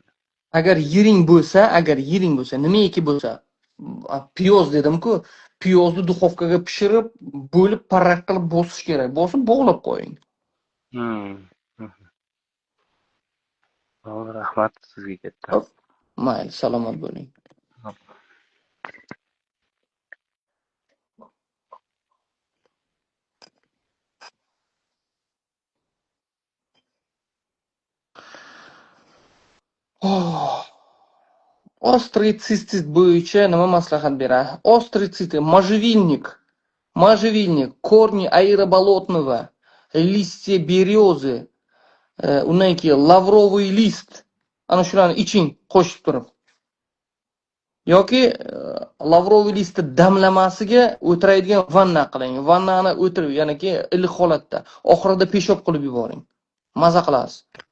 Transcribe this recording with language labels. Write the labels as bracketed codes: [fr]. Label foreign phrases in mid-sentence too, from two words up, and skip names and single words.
[uz] Agar yiring bo'lsa, nimaiki bo'lsa, piyoz dedim-ku, piyozni duxovkaga pishirib, bo'lib parrak qilib bosish kerak. Bosib bog'lab qo'ying. Rahmat sizga katta. Mayli, salomat bo'ling. [ru] Острый цистит [uz] bo'yicha nima maslahat beradi? [ru] Острый цистит, можжевельник, корни аэроболотного, листья березы, [uz] undan keyin [ru] лавровый лист. [uz] Ana shularni iching qo'shib turib. Yoki [ru] лавровый листни [uz] damlamasiga o'tiradigan vanna qiling. Vannani o'tirib, ya'ni iliq holatda, oxirida peshob qilib yuboring. Maza qilasiz.